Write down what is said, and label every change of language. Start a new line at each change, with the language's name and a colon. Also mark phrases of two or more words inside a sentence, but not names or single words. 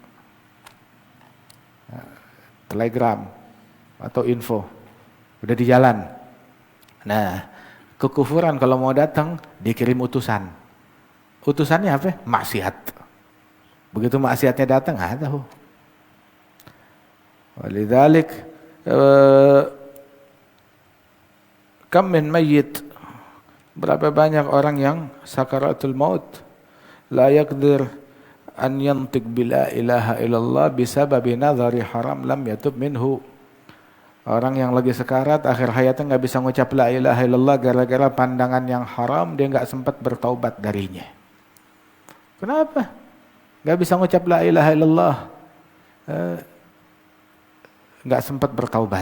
Indonesian: Telegram atau info. Udah di jalan. Nah, kekufuran kalau mau datang dikirim utusan. Utusannya apa? Maksiat. Begitu maksiatnya datang, tahu.
Arabic: ولذلك كم من ميت,
Indonesian: berapa banyak orang yang sakaratul maut
Arabic: لا يقدر أن ينطق بلا إله إلا الله بسبب نظر حرام لم يتب منه.
Indonesian: Orang yang lagi sekarat akhir hayatnya nggak bisa ngucap
Arabic: لا إله إلا الله
Indonesian: gara-gara pandangan yang haram, dia nggak sempat bertaubat darinya. Kenapa? Nggak bisa ngucap
Arabic: لا إله إلا الله,
Indonesian: nggak sempat bertaubat.